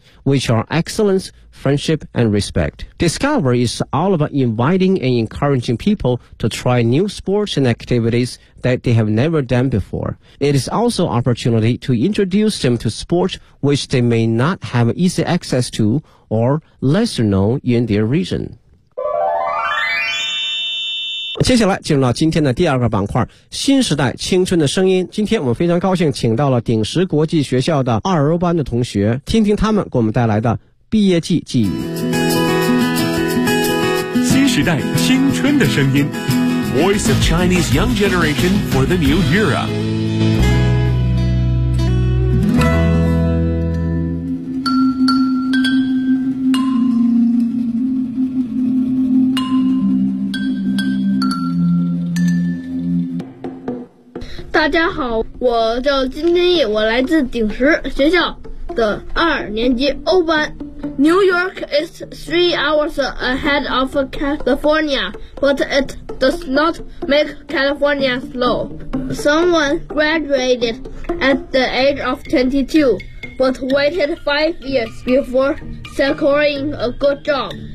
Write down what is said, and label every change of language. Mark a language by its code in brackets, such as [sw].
[en] Which are excellence, friendship, and respect. Discover is all about inviting and encouraging people to try new sports and activities that they have never done before. It is also an opportunity to introduce them to sports which they may not have easy access to or lesser known in their region. [zh] 接下来进入到今天的第二个板块，新时代青春的声音。今天我们非常高兴请到了鼎石国际学校的二班的同学，听听他们给我们带来的毕业季寄语。新时代青春的声音， [en] Voice of Chinese Young Generation for the New Era。 [zh] 大家好，我叫金天翼，我来自鼎石学校的二年级欧班。 [en] New York is 3 hours ahead of California, but it does not make California slow. Someone graduated at the age of 22, but waited 5 years before securing a good job.